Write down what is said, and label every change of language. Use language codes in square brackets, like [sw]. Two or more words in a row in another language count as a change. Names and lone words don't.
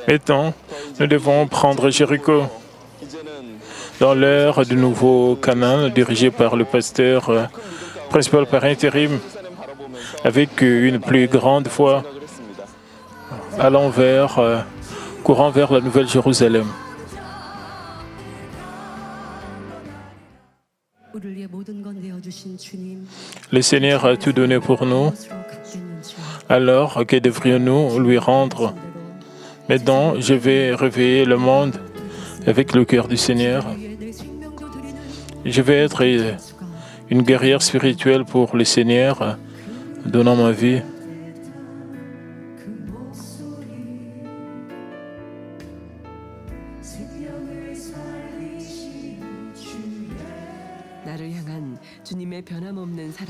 [fr] Maintenant, nous devons prendre Jéricho. [ko] 이제는 [fr] Dans l'ère du nouveau Canaan, dirigé par le pasteur principal par intérim, [ko] 예루살렘 바라보면서 [fr] avec une plus grande foi, [ko] 생각을 했습니다. [fr] allant courant vers la Nouvelle Jérusalem. [ko] 우리를 위해 모든 건 내어주신 주님, [fr] Le Seigneur a tout donné pour nous, [ko] 무엇으로 갚겠는 주. [fr] alors que devrions-nous lui rendre? Maintenant, je vais réveiller le monde avec le cœur du Seigneur. [ko] 위해 내 생명도 드리는 [fr] Je vais être [ko] 수가 [fr] une guerrière spirituelle pour le Seigneur, donnant ma vie. [ko] 나를 향한 주님의 변함없는 사랑.